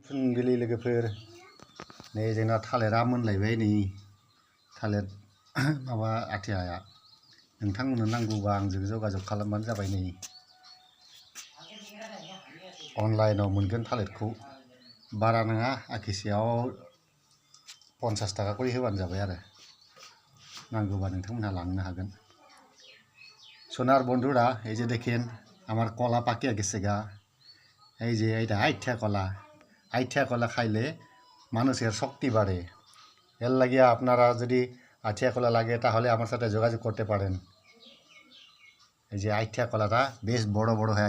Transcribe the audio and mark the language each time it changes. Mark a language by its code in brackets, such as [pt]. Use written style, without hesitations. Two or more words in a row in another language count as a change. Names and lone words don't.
[brx] फुंबिलि लोगोफोर नै जोंना थालिरा मोनलायबाय नै थालिर माबा आथियाया नोंथांमोननो नांगौबा आंजों जगाजग खालामबानो जाबाय नै अनलाइनाव मोनगोन थालिरखौ बारा नङा आखिसेयाव [bn] 50 টাকা করে [brx] होबानो जाबाय आरो नांगौबा नोंथांमोनहा लांनो हागोन [bn] সোনার বন্ধুরা এই যে দেখেন আমার কলা পাকিয়া গেছে গা এই যে এইটা আইঠা কলা খাইলে মানুষের শক্তি বাড়ে এর লাগিয়া আপনারা যদি আইঠা কলা লাগে তাহলে আমার সাথে যোগাযোগ করতে পারেন এই যে আইঠা কলাটা বেশ বড় বড় হয়ে